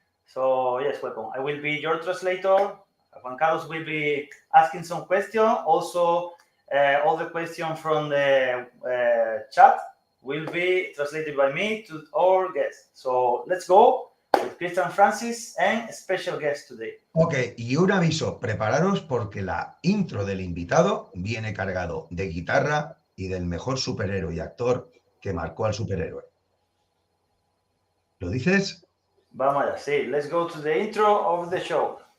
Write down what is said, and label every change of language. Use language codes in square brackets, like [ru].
[en] So yes, welcome. I will be your translator. Juan Carlos will be asking some questions. Also, all the questions from the chat will be translated by me to our guests. So let's go with Christian Francis and a special guest today. [es] Ok, y un aviso, prepararos porque la intro del invitado viene cargado de guitarra y del mejor superhéroe y actor que marcó al superhéroe. ¿Lo dices? Vamos allá, sí. [en] Let's go to the intro of the show.